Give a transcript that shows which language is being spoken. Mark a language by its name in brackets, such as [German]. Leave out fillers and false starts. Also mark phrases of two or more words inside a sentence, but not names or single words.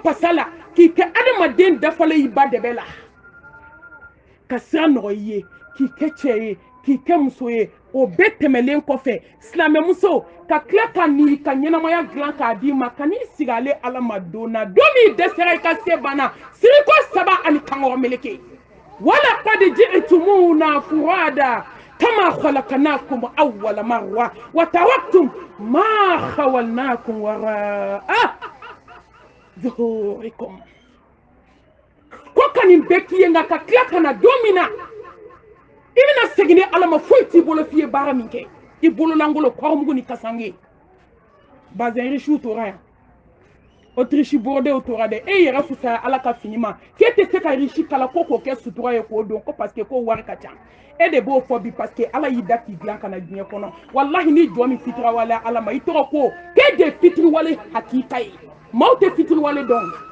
[Bambara] pasa la k'i kɛ adamaden dafalen i ba dɛbɛ la ka sira nɔgɔ i ye k'i kɛ cɛ ye k'i kɛ muso ye o bɛɛ tɛmɛlen kɔfɛ silamɛmuso ka tila ka nin ka ɲɛnamaya dilan k'a d'i ma ka n'i sigi ale ala ma don na don min dɛsɛra i ka se banna siriko 7 ani kankɔrɔ meleke wala [Arabic] قد جئتمونا فرادى كما خلقناكم أول مرة وتركتم ما خولناكم وراء ظهوركم [Bambara] ko ka nin bɛɛ k'i ye nka ka tila ka na don min na i bɛna segin ni ala ma foyi t'i bolo f'i ye baara min kɛ i bololangolo kɔrɔmugu ni kasange bazɛn riche tora yan Autriche bordeaux tora dɛ e yɛrɛ fisaya ala ka fini ma k'e tɛ se ka riche kala ko k'o kɛ sutura ye k'o don ko [French] parce que [Bambara] ko wari ka ca e de b'o fɔ bi [French] parce que [Bambara] ala y'i da k'i dilan ka na diɲɛ kɔnɔ wallahi ni jɔn min fitiriwale ala ma i tɔgɔ ko k'e de fitiriwale hakika ye maaw tɛ fitiriwale dɔn